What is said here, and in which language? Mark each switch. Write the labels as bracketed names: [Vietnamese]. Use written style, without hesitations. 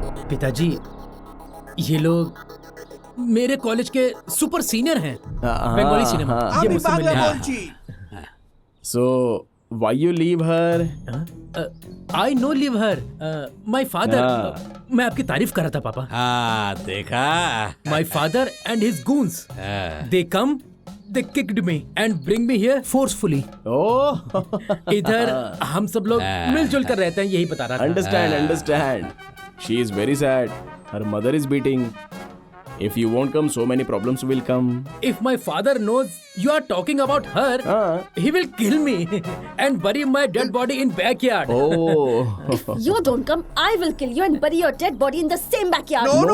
[Hindi] पिताजी, ये लोग मेरे कॉलेज के सुपर सीनियर हैं, बंगाली सिनेमा। ये मुझसे मिलने आए। [English] So why you leave her? I no leave her. My father. [Hindi] मैं आपकी तारीफ कर रहा था पापा। देखा। [English] My father and his goons. They come. They kicked me and bring me here forcefully. Oh. [Hindi] इधर हम सब लोग मिलजुल कर रहते हैं, यही बता रहा था। [English] Understand. She is very sad. Her mother is beating. If you won't come, so many problems will come. If my father knows you are talking about her, he will kill me and bury my dead body in backyard. Oh. If you don't come, I will kill you and bury your dead body in the same backyard.